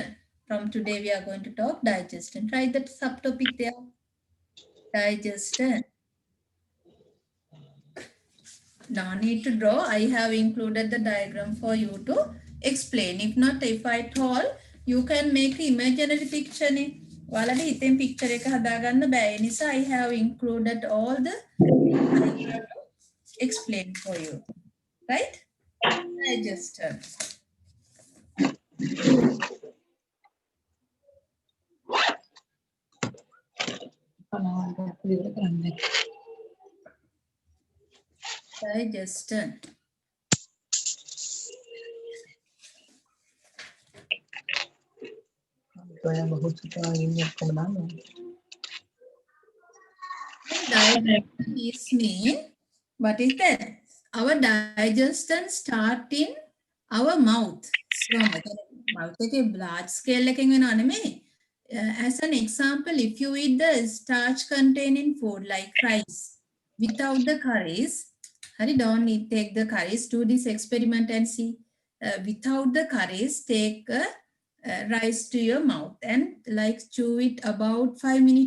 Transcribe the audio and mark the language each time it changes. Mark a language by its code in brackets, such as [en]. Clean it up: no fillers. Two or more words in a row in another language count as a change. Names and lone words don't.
[en] From today we are going to talk digestion. Write that subtopic there, digestion. No need to draw. I have included the diagram for you to explain. If not, if I told, you can make imaginary picture. [si] වලදි හිතෙම් picture එක හදාගන්න බෑ. ඒ නිසා [en] I have included all the diagram to explain for you. Right? Digester. Digestion. Digestion is mean, what is that? Our digestion start in our mouth. [si] Mouth එකේ [en] large scale [si] එකකින් වෙනව නෙමෙයි. [en] As an example, if you eat the starch containing food like rice without the curries, Hari, don't need take the curries. Do this experiment and see. Without the curries, take rice to your mouth and like chew it about 5 minutes.